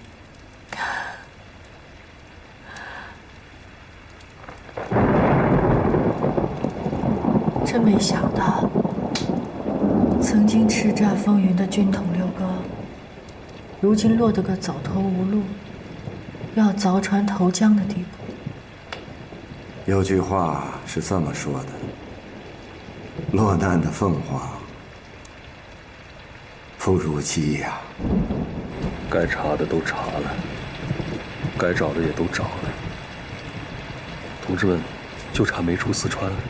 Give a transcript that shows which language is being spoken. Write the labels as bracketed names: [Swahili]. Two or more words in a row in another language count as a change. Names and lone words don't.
[Chinese] 真沒想到，曾經叱咤風雲的軍統六哥，如今落得個走投無路，要鑿船投江的地步。有句話是這麼說的：落難的鳳凰不如雞呀。該查的都查了，該找的也都找了，同志們就差沒出四川了。